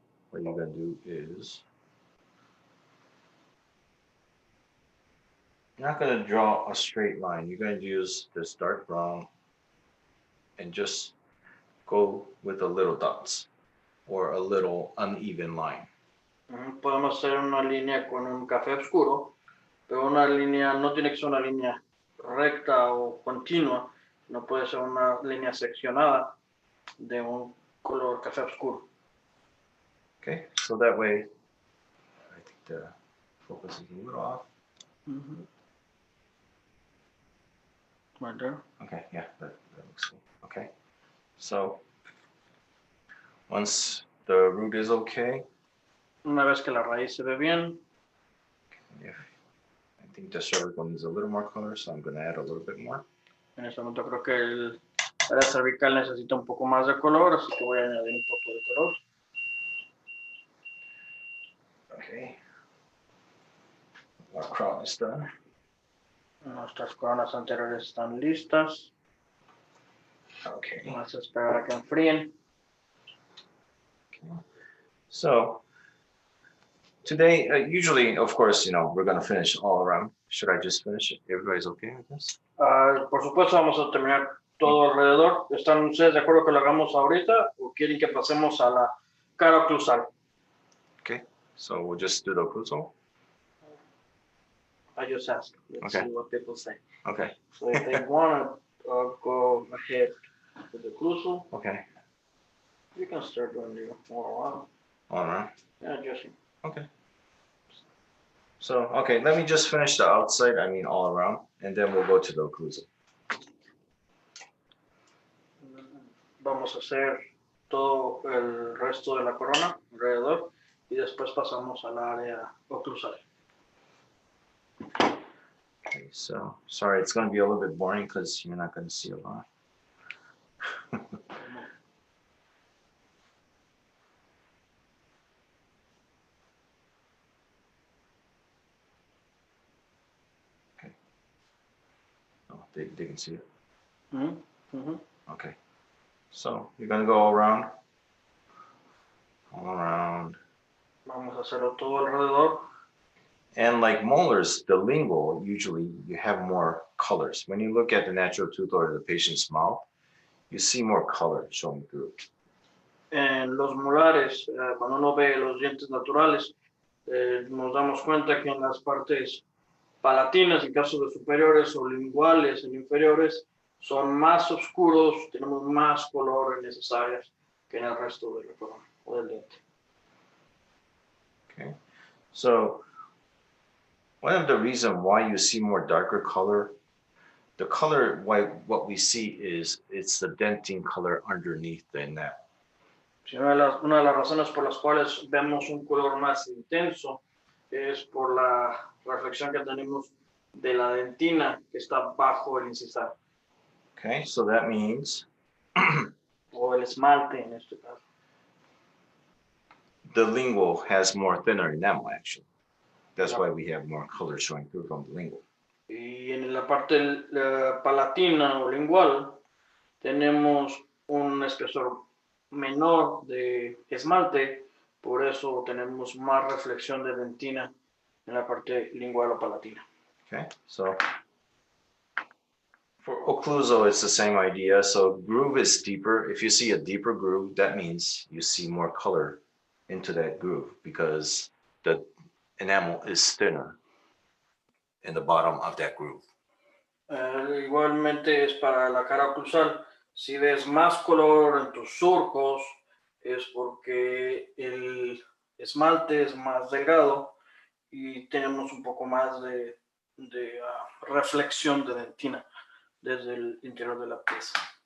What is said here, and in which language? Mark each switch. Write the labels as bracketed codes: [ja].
[en] what you're going to do is you're not going to draw a straight line. You're going to use this dark brown and just go with the little dots or a little uneven line. [es] podemos hacer una línea con un café oscuro, pero una línea no tiene que ser una línea recta o continua, no puede ser una línea seccionada de un color café oscuro. [en] Okay, so that way, I think the focus is a little off. Right there. Okay, yeah, that looks cool. Okay, so once the root is okay, [es] Una vez que la raíz se ve bien, [en] if I think the cervical needs a little more color, so I'm going to add a little bit more. [es] en este momento creo que el área cervical necesita un poco más de color, así que voy a añadir un poco de color. [en] Okay, our crown is done. [es] Nuestras coronas anteriores están listas. [en] Okay. [es] Vamos a esperar a que enfríen. [en] So Today, usually, of course, we're going to finish all around. Should I just finish it? Everybody's okay with this? [es] Por supuesto, vamos a terminar todo alrededor. ¿Están ustedes de acuerdo que lo hagamos ahorita o quieren que pasemos a la cara oclusal? [en] Okay, so we'll just do the occlusal. I just asked. Let's Okay. see what people say. Okay. So if they want to go ahead with the occlusal, Okay. you can start doing the all around. All around. Yeah, Jesse. Okay. So, okay, let me just finish the outside, all around, and then we'll go to the occlusal. [es] Vamos a hacer todo el resto de la corona alrededor y después pasamos al área oclusal. [en] Okay, so, sorry, it's going to be a little bit boring because you're not going to see a lot. Okay. Oh, they can see it. Mm-hmm. Mm-hmm. Okay. So, you're going to go around. All around. [es] Vamos a hacerlo todo alrededor. [en] And like molars, the lingual, usually you have more colors. When you look at the natural tooth or the patient's mouth, you see more color showing through. [es] En los molares, cuando uno ve los dientes naturales, nos damos cuenta que en las partes palatinas, en caso de superiores o linguales en inferiores, son más oscuros, tenemos más color en esas áreas que en el resto de la corona o del diente. [en] Okay, so one of the reasons why you see more darker color, the color, what we see is it's the dentin color underneath the enamel. [es] Una de las razones por las cuales vemos un color más intenso es por la reflexión que tenemos de la dentina que está bajo el incisal. [en] Okay, so that means [es] O el esmalte en este caso. [en] the lingual has more thinner enamel actually. That's why we have more color showing through from the lingual. [es] Y en la parte palatina o lingual tenemos un espesor menor de esmalte, por eso tenemos más reflexión de dentina en la parte lingual o palatina. [en] Okay, so for occlusal, it's the same idea. So groove is deeper. If you see a deeper groove, that means you see more color into that groove because the enamel is thinner in the bottom of that groove. [es] Igualmente es para la cara oclusal. Si ves más color en tus surcos, es porque el esmalte es más delgado y tenemos un poco más de reflexión de dentina desde el interior de la pieza.